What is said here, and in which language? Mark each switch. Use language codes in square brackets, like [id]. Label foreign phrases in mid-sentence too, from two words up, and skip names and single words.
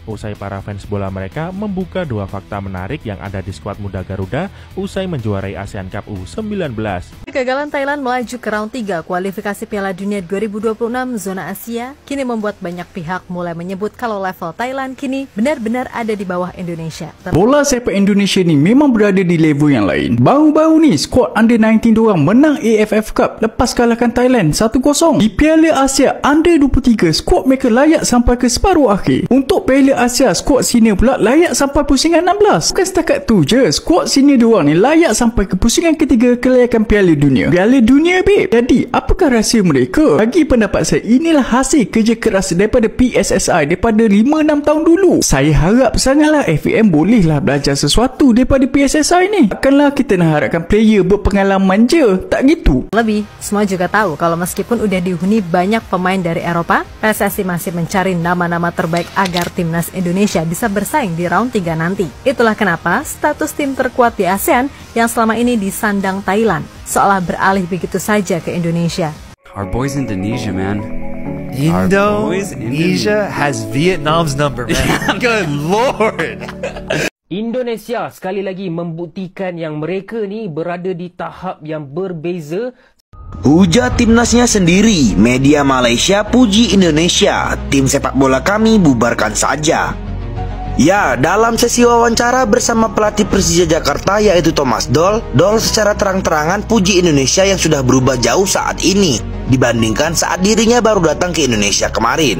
[id] Usai para fans bola mereka membuka dua fakta menarik yang ada di skuad muda Garuda usai menjuarai ASEAN Cup U19. Kegagalan Thailand melaju ke round 3 kualifikasi Piala Dunia 2026 zona Asia kini membuat banyak pihak mulai menyebut kalau level Thailand kini benar-benar ada di bawah Indonesia. [ms] Bola sepak Indonesia ni memang berada di level yang lain. Baru-baru ni skuad under 19 diorang menang AFF Cup lepas kalahkan Thailand 1-0. Di Piala Asia under 23 skuad mereka layak sampai ke separuh akhir. Untuk Piala Asia skuad senior pula layak sampai pusingan 16. Bukan setakat tu je, skuad senior diorang ni layak sampai ke pusingan ketiga kelayakan Piala Dunia. Piala Dunia babe. Jadi apakah rahsia mereka? Bagi pendapat saya, inilah hasil kerja keras daripada PSSI daripada 5-6 tahun dulu. Saya harap sangatlah FAM bolehlah belajar sesuatu daripada PSSI ni. Takkanlah kita nak harapkan player berpengalaman je. Tak gitu. [id] Lebih, semua juga tahu kalau meskipun udah dihuni banyak pemain dari Eropa, PSSI masih mencari nama-nama terbaik agar timnas Indonesia bisa bersaing di round 3 nanti. Itulah kenapa status tim terkuat di ASEAN yang selama ini disandang Thailand seolah beralih begitu saja ke Indonesia. [en] Our boys Indonesia, man. Indonesia has Vietnam's number, man. Good Lord. [ms] Indonesia sekali lagi membuktikan yang mereka ni berada di tahap yang berbeza. [id] Hujat timnasnya sendiri, media Malaysia puji Indonesia, tim sepak bola kami bubarkan saja. Ya, dalam sesi wawancara bersama pelatih Persija Jakarta yaitu Thomas Doll secara terang-terangan puji Indonesia yang sudah berubah jauh saat ini dibandingkan saat dirinya baru datang ke Indonesia kemarin.